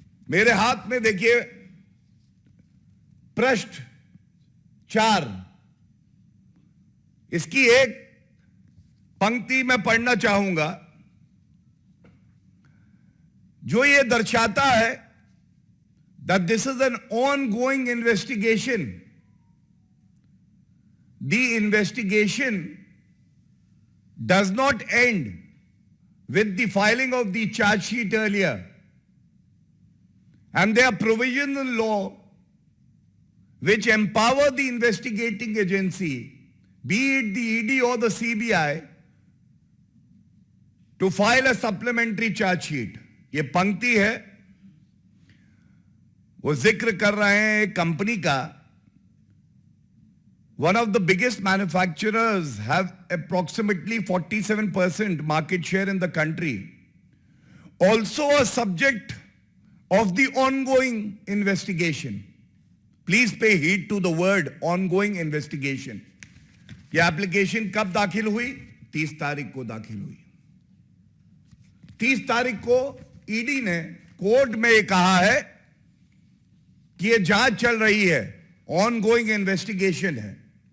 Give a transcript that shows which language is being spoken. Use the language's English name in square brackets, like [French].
[Hindi] मेरे हाथ में देखिए पृष्ठ 4, इसकी एक पंक्ति मैं पढ़ना चाहूंगा जो ये दर्शाता है [English] that this is an ongoing investigation. The investigation does not end with the filing of the charge sheet earlier, and there are provisions in law which empower the investigating agency, be it the ED or the CBI, to file a supplementary charge sheet. [Hindi] ये पंक्ति है, वो जिक्र कर रहे हैं एक company का। [English] One of the biggest manufacturers have approximately 47% market share in the country. Also a subject of the ongoing investigation. Please pay heed to the word ongoing investigation. [Hindi] यह एप्लीकेशन कब दाखिल हुई? 30 तारीख को दाखिल हुई। 30 तारीख को ईडी ने कोर्ट में ये कहा है कि ये जांच चल रही है, ऑनगोइंग इन्वेस्टिगेशन है।